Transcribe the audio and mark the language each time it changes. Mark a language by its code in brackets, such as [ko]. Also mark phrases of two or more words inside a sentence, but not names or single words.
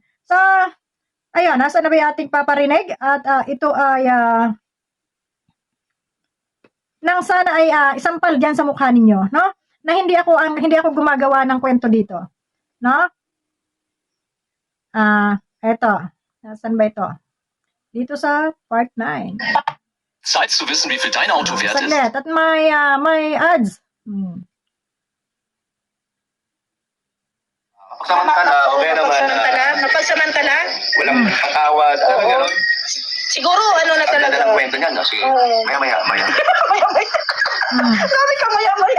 [tl] So, ayun, nasa na ba yung ating paparinig? At ito ay nang sana ay isampal diyan sa mukha ninyo, no? Na hindi ako gumagawa ng kwento dito, no? Eto. Nasaan ba ito? Dito sa part 9. [de] Zeit zu wissen, wie viel dein Auto wert ist. [tl] Saglit. At may ads. Samantala, okay naman. Mapagsamantala? Walang patawad. Alam mo gano'n? Siguro, ano na Ang ganda talaga. ng kwento niyan, no? Sige, maya-maya. Maya-maya. Sabi ka maya-maya.